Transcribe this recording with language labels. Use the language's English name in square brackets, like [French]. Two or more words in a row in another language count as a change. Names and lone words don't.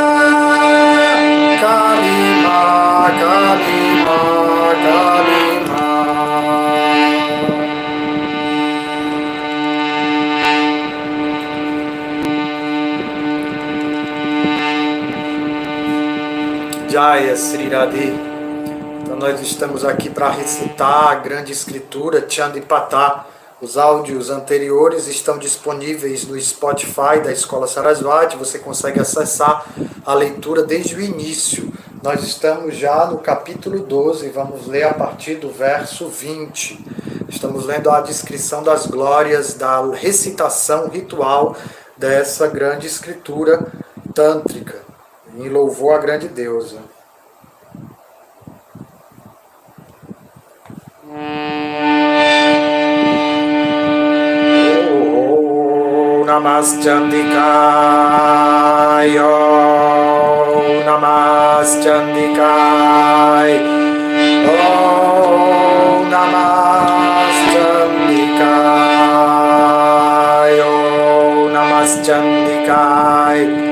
[Sanskrit] Kalima Kalima Kalima Jaya Sri Radhe. [Portuguese] Então nós estamos aqui para recitar a grande escritura Chandipatá. Os áudios anteriores estão disponíveis no Spotify da Escola Sarasvati. Você consegue acessar a leitura desde o início. Nós estamos já no capítulo 12, vamos ler a partir do verso 20. Estamos lendo a descrição das glórias da recitação ritual dessa grande escritura tântrica, em louvor à grande deusa. [Sanskrit] Om Namaskandikaya, Om Namaskandikaya, Om Namaskandikaya, Om Namaskandikaya,